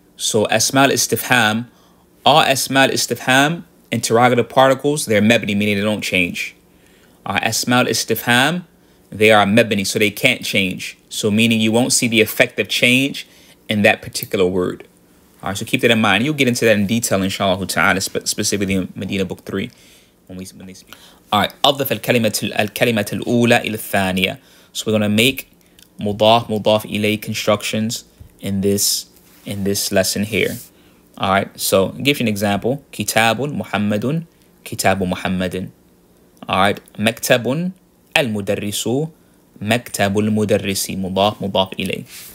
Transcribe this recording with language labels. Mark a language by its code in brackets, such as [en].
[en] So asma al-istifham, all asma al-istifham, interrogative particles, they're mabni, meaning they don't change. Asma al-istifham, they are mabni, so they can't change. So meaning you won't see the effect of change in that particular word. All right, so keep that in mind. You'll get into that in detail, inshallah ta'ala, specifically in Madinah book 3 when they speak. All right, [ar] أضف الكلمة الأولى إلى الثانية. [en] So we're going to make mudaf ilay constructions in this lesson here. All right, so I'll give you an example. [ar] Kitabun Muhammadun, Kitabu Muhammadin. [en] All right, [ar] Maktabun al-mudarrisu, Maktabul mudarrisi, mudaf ilay.